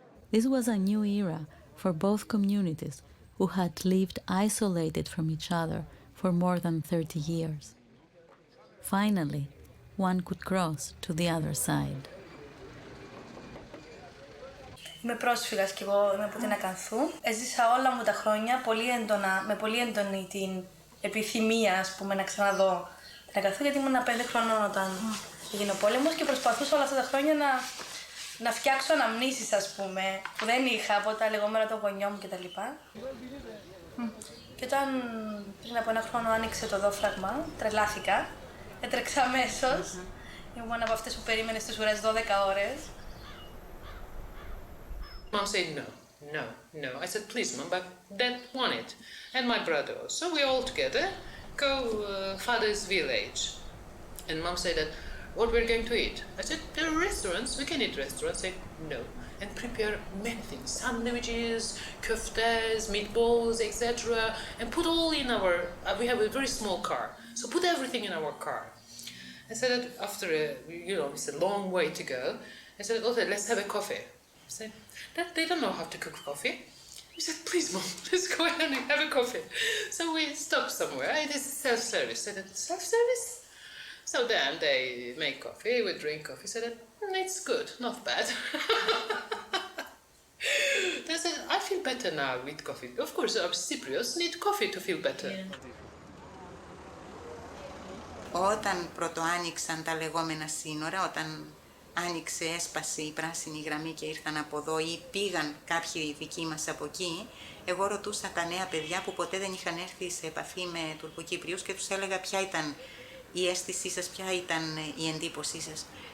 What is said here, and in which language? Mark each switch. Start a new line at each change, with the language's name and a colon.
English: This was a new era for both communities who had lived isolated from each other for more than 30 years. Finally, one could cross to the other side.
Greek: Είμαι πρόσφυγας και εγώ είμαι από την Ακανθού. Έζησα όλα μου τα χρόνια πολύ έντονα, με πολύ έντονη την επιθυμία, ας πούμε, να ξαναδώ την Ακανθού, γιατί ήμουν 5 χρονών όταν έγινε ο πόλεμος και προσπαθούσα όλα αυτά τα χρόνια να φτιάξω αναμνήσεις, ας πούμε, που δεν είχα από τα λεγόμενα των γονιών μου κτλ. Και όταν πριν από 1 χρόνο άνοιξε το δόφραγμα, τρελάθηκα, έτρεξα αμέσως. Ήμουν από αυτές που περίμενε στις ουρές 12 ώρες.
English: Mom said no, no, no. I said, please, Mom, but Dad want it. And my brother also. So we all together go father's village. And Mom said that, what we're going to eat? I said, there are restaurants, we can eat restaurants. I said, no. And prepare many things, sandwiches, koftas, meatballs, etc. And put all in our, we have a very small car. So put everything in our car. I said that after, it's a long way to go. I said, okay, let's have a coffee. I said, they don't know how to cook coffee. He said, please, Mom, let's go ahead and have a coffee. So we stopped somewhere. It is self-service. I said, self-service? So then they make coffee, we drink coffee. I said, it's good, not bad. They said, I feel better now with coffee. Of course, our Cypriots need coffee to feel better. Yeah.
Greek: Όταν πρωτοάνοιξαν τα λεγόμενα σύνορα, όταν έσπασε η πράσινη γραμμή και ήρθαν από εδώ ή πήγαν κάποιοι δικοί μας από εκεί, εγώ ρωτούσα τα νέα παιδιά που ποτέ δεν είχαν έρθει σε επαφή με Τουρκοκύπριους και τους έλεγα ποια ήταν η αίσθησή σας, ποια ήταν η εντύπωσή σας.